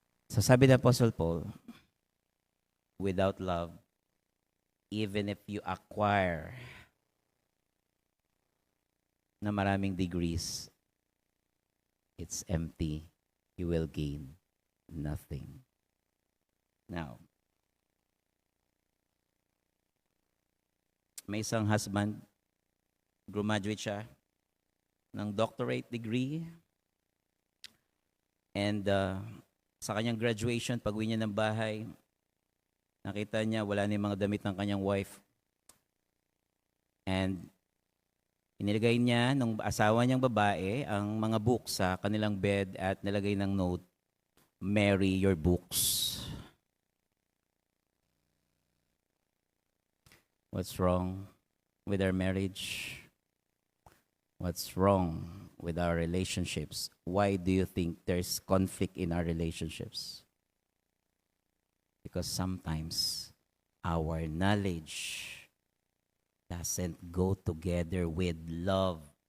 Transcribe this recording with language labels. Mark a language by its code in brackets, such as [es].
[tl] So sabi ng [en] Apostle Paul, without love, even if you acquire [tl] na maraming [en] degrees, it's empty. You will gain nothing. [tl] Now, may isang husband, graduate siya ng doctorate degree, and sa kanyang graduation, pag-uwi niya ng bahay, nakita niya wala na yung mga damit ng kanyang wife. And inilagay niya ng asawa niyang babae ang mga books sa kanilang bed at nilagay ng note, [en] "Marry your books." What's wrong with our marriage? What's wrong with our relationships? Why do you think there's conflict in our relationships? Because sometimes our knowledge doesn't go together with love.